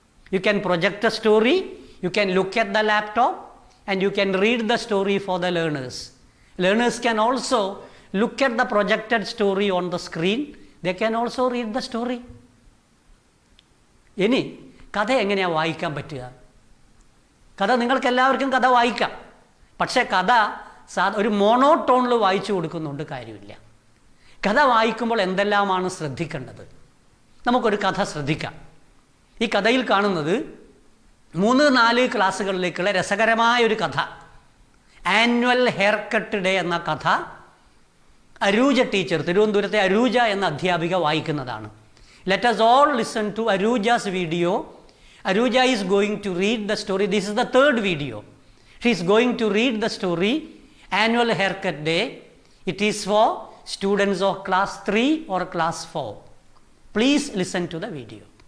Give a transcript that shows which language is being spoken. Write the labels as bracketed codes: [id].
[en] You can project the story, you can look at the laptop, and you can read the story for the learners. Learners can also look at the projected story on the screen. They can also read the story. [ml] ഇനി കഥ എങ്ങനെയാണ് വായിക്കാൻ പറ്റുക? കഥ നിങ്ങൾക്ക് എല്ലാവർക്കും കഥ വായിക്കാം. പക്ഷേ കഥ ഒരു മോണോടോണിൽ വായിച്ചു കൊടുക്കുന്നുണ്ട് കാര്യമില്ല. കഥ വായിക്കുമ്പോൾ എന്തെല്ലാമാണ് ശ്രദ്ധിക്കേണ്ടത്? നമുക്കൊരു കഥ ശ്രദ്ധിക്കാം. ഈ കഥയിൽ കാണുന്നത് 3-4 ക്ലാസ്സുകളിലേക്കുള്ള രസകരമായ ഒരു കഥ. ആനുവൽ ഹെയർ കട്ട് ഡേ എന്ന കഥ അരൂജ ടീച്ചർ, തിരുവനന്തപുരത്തെ അരൂജ എന്ന അധ്യാപിക വായിക്കുന്നതാണ്. [en] Let us all listen to Aruja's video. Aruja is going to read the story. This is the 3rd video. She is going to read the story, Annual Haircut Day. It is for students of class 3 or class 4. Please listen to the video.